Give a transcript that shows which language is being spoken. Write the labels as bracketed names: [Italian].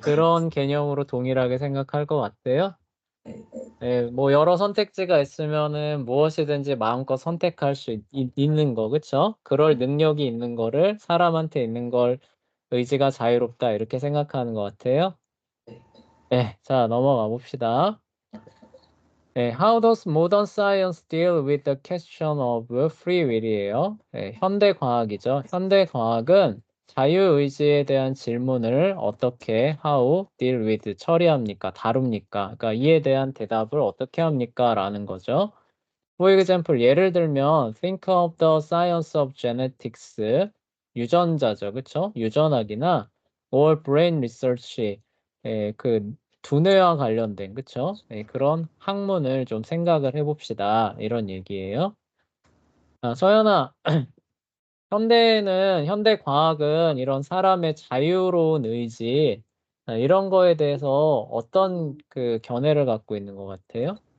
[Korean] 그런 개념으로 동일하게 생각할 것 같아요. 네. 네, 뭐 여러 선택지가 있으면은 무엇이든지 마음껏 선택할 수 있는 거, 그쵸? 그럴 능력이 있는 거를 사람한테 있는 걸 의지가 자유롭다 이렇게 생각하는 것 같아요. 네. 네, 자 넘어가 봅시다. [English] 네, How does modern science deal with the question of free will이에요. [Korean] 네, 현대 과학이죠. 현대 과학은 자유의지에 대한 질문을 어떻게 [English] how deal with [Korean] 처리합니까? 다룹니까? 그러니까 이에 대한 대답을 어떻게 합니까? 라는 거죠. [English] For example, [Korean] 예를 들면 [English] think of the science of genetics, [Korean] 유전자죠. 그쵸? 유전학이나 [English] or brain research, [Korean] 그 두뇌와 관련된, 그쵸? 그런 학문을 좀 생각을 해봅시다. 이런 얘기예요. 서연아, 현대 과학은 이런 사람의 자유로운 의지, 이런 거에 대해서 어떤 그 견해를 갖고 있는 것 같아요?